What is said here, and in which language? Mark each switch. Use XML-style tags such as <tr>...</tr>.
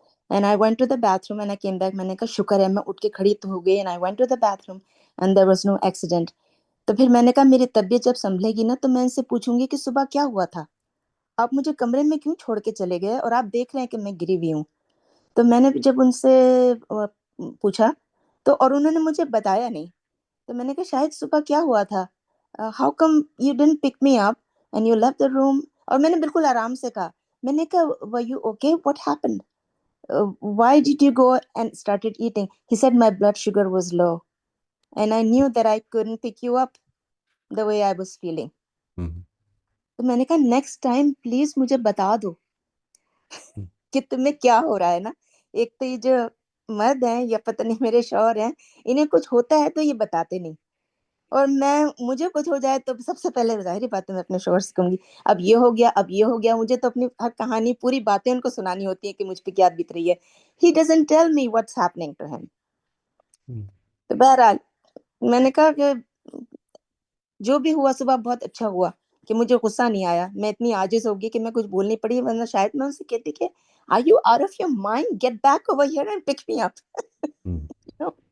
<en>And I went to the bathroom and I came back.</en> <ur>میں نے کہا شکر ہے میں اٹھ کے کھڑی تو ہو گئی.</ur> <en>And I went to the bathroom and there was no accident.</en> <ur>تو پھر میں نے کہا میری طبیعت جب سنبھلے گی نا تو میں ان سے پوچھوں گی کہ صبح کیا ہوا تھا، آپ مجھے کمرے میں کیوں چھوڑ کے چلے گئے اور آپ دیکھ رہے ہیں کہ میں گری ہوئی ہوں. تو میں نے جب ان سے پوچھا تو اور انہوں نے مجھے بتایا نہیں. تو میں نے کہا شاید صبح کیا ہوا تھا،</ur> <en>How come you didn't pick me up and you left the room.</en> <ur>اور میں نے بالکل آرام سے کہا, میں نے کہا</ur> <en>were you okay, what happened, why did you go and started eating? He said my blood sugar was low and I knew that I couldn't pick you up the way I was feeling.</en> <ur>تو میں نے کہا</ur> <en>next time please</en> <ur>مجھے بتا دو کہ تمہیں کیا ہو رہا ہے نا. ایک تو یہ جو مرد ہیں یا پتہ نہیں میرے شوہر ہیں, انہیں کچھ ہوتا ہے تو یہ بتاتے نہیں, اور مجھے کچھ ہو جائے تو سب سے پہلے ظاہری بات ہے میں اپنے شوہر سے کہوں گی اب یہ ہو گیا, اب یہ ہو گیا. مجھے تو اپنی ہر کہانی پوری باتیں ان کو سنانی ہوتی ہیں کہ مجھ پہ کیا بیت رہی ہے.</ur> <en>He doesn't tell me what's happening to him.</en> <ur>تو بہرحال میں نے کہا کہ جو بھی ہوا صبح بہت اچھا ہوا کہ مجھے غصہ نہیں آیا. میں اتنی عاجز ہوگی کہ میں کچھ بولنی پڑی, ورنہ شاید میں ان سے کہتی کہ</ur> <en>are you out of your mind, get back over here and pick me up. You know?</en>